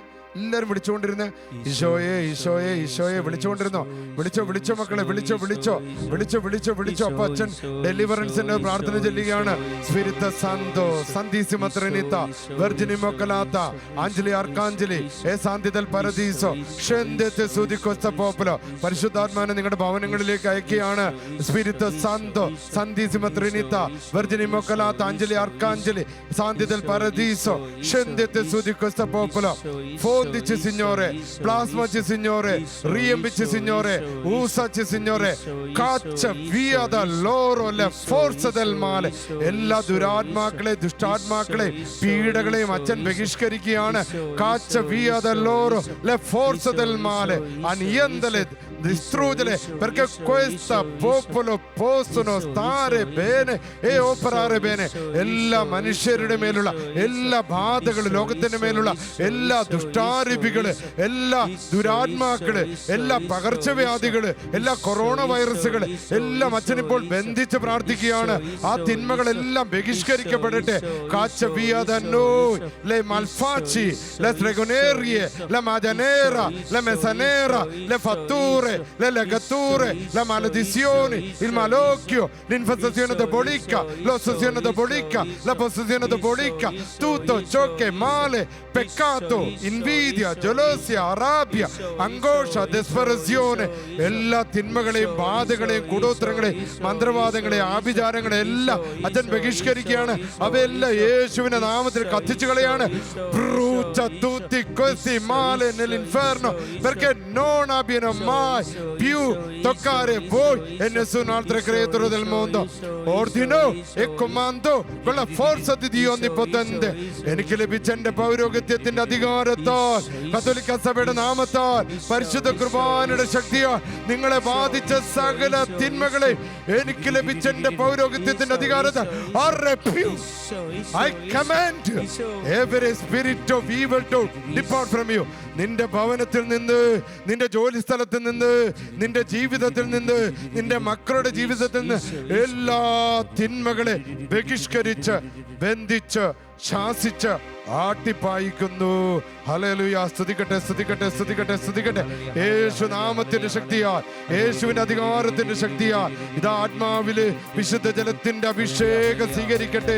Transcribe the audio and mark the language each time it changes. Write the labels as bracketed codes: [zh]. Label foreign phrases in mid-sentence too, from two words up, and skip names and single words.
[ml] എല്ലാവരും വിളിച്ചുകൊണ്ടിരുന്നേ. ഈശോയെ ഈശോയെ ഈശോയെ വിളിച്ചുകൊണ്ടിരുന്നോ? വിളിച്ചോ മക്കളെ, വിളിച്ചോ. അപ്പൊ അച്ഛൻ ഡെലിവറൻസിന്റെ പ്രാർത്ഥന ചൊല്ലുകയാണ്. [it] Spirito Santo Santissima Trinità Vergine Immacolata Angeli Arcangeli e Santi del paradiso scendete su di questo popolo. [ml] പരിശുദ്ധാത്മാവിനെ നിങ്ങളുടെ ഭവനങ്ങളിലേക്ക് അയക്കുകയാണ്. [it] Spirito Santo Santissima Trinità Vergine Immacolata Angeli Arcangeli Santi del paradiso scendete su di questo popolo. Fondici Signore, plasmaci Signore, riempici Signore, usaci Signore, caccia via da loro le forze del male. [ml] എല്ലാ ദുരാത്മാക്കളെ ദുഷ്ടാത്മാക്കളെ പീഡകളെയും അച്ഛൻ ബഹിഷ്കരിക്കുകയാണ്. [it] caccia via da loro le forze del male, annientale, distruggere, perché questo popolo possono stare bene e operare bene. [ml] എല്ലാ മനുഷ്യരുടെ മേലുള്ള എല്ലാ ബാധകളും, ലോകത്തിന്റെ മേലുള്ള എല്ലാ ദുഷ്ടാരൂപികള്, എല്ലാ ദുരാത്മാക്കള്, എല്ലാ പകർച്ചവ്യാധികള്, എല്ലാ കൊറോണ വൈറസുകള് എല്ലാം അച്ഛനിപ്പോൾ ബന്ധിച്ച് പ്രാർത്ഥിക്കുകയാണ്. ആ തിന്മകളെല്ലാം ബഹിഷ്കരിക്കപ്പെടട്ടെ. [it] കാച്ച via da noi le malfaci, le stregonerie, la madanera, la mesanera, le fatture, le legature, le maledizioni, il malocchio, l'infestazione diabolica, l'ossessione diabolica, la possessione diabolica, tutto ciò che è male, peccato, invidia, gelosia, rabbia, angoscia, desperazione, [ml] എല്ലാ തിന്മകളെയും ബാധകളെയും കൂടോത്രങ്ങളെയും മന്ത്രവാദങ്ങളെയും ആഭിചാരങ്ങളെയും എല്ലാം അച്ഛൻ ബഹിഷ്കരിക്കുകയാണ്. അവയെല്ലാം യേശുവിന്റെ നാമത്തിൽ കത്തിച്ചു കളയാണ്. [it] Brucia tutti questi male nell'inferno, perché non abbiano mai più toccare voi e nessun altro creatore del mondo. Ordino e comando con la forza di Dio Onnipotente. [ml] എനിക്ക് ലഭിച്ച എന്റെ പൗരോഹിത്യത്തിന്റെ അധികാരത്താൽ, കത്തോലിക്ക സഭയുടെ നാമത്താൽ, പരിശുദ്ധ കുർബാനയുടെ ശക്തിയാൽ നിങ്ങളെ ബാധിച്ച സകല തിന്മകളെ എനിക്ക് ലഭിച്ച എന്റെ പൗരോഹിത്യത്തിന്റെ അധികാരത്താൽ [en] I command every spirit of evil to depart from you. [ml] നിന്റെ ഭവനത്തിൽ നിന്ന്, നിന്റെ ജോലി സ്ഥലത്തിൽ നിന്ന്, നിന്റെ ജീവിതത്തിൽ നിന്ന്, നിന്റെ മക്കളുടെ ജീവിതത്തിൽ നിന്ന് എല്ലാ തിന്മകളെ ബഹിഷ്കരിച്ച് ബന്ധിച്ച് ശാസിച്ച് ആട്ടിപ്പായിക്കുന്നു. ഹല്ലേലൂയ. സ്തുതിക്കട്ടെ, സ്തുതിക്കട്ടെ, സ്തുതിക്കട്ടെ, സ്തുതിക്കട്ടെ. യേശു നാമത്തിന്റെ ശക്തിയാൽ, യേശുവിന്റെ അധികാരത്തിന്റെ ശക്തിയാൽ ഇതാ ആത്മാവില് വിശുദ്ധ ജലത്തിന്റെ അഭിഷേകം സ്വീകരിക്കട്ടെ.